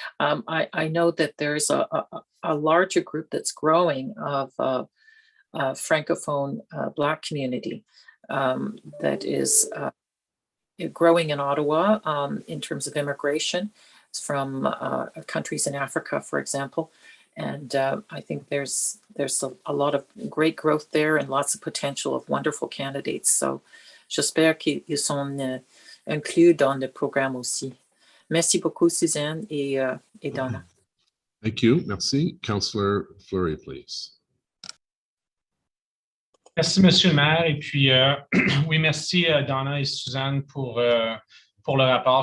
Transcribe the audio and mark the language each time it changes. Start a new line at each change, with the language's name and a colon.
English: I know that there's a larger group that's growing of Francophone Black community that is growing in Ottawa in terms of immigration from countries in Africa, for example. And I think there's a lot of great growth there and lots of potential of wonderful candidates.
French: So j'espère qu'ils sont inclus dans le programme aussi. Merci beaucoup, Suzanne et Donna.
English: Thank you.
French: Merci.
English: Councillor Fleury, please.
French: Merci, Monsieur le maire. Et puis, oui, merci, Donna et Suzanne, pour le rapport.